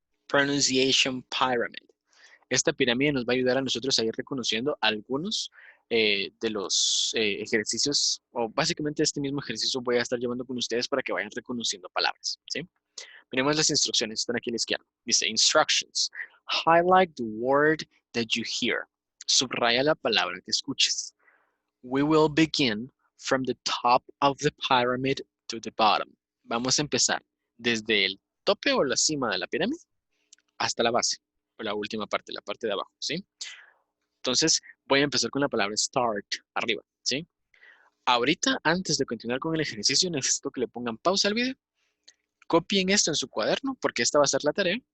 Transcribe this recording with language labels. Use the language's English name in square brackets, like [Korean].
[Spanish] Pronunciation pyramid. Esta pirámide nos va a ayudar a nosotros a ir reconociendo algunos de los ejercicios, o básicamente este mismo ejercicio voy a estar llevando con ustedes para que vayan reconociendo palabras. ¿Sí? Miremos las instrucciones, están aquí a la izquierda. [English] Dice, instructions. Highlight the word that you hear. [Spanish] Subraya la palabra que escuches. [English] We will begin from the top of the pyramid to the bottom. [Spanish] Vamos a empezar desde el tope o la cima de la pirámide hasta la base, o la última parte, la parte de abajo, ¿sí? Entonces, voy a empezar con la palabra start, arriba, ¿sí? Ahorita, antes de continuar con el ejercicio, necesito que le pongan pausa al video, copien esto en su cuaderno, porque esta va a ser la tarea.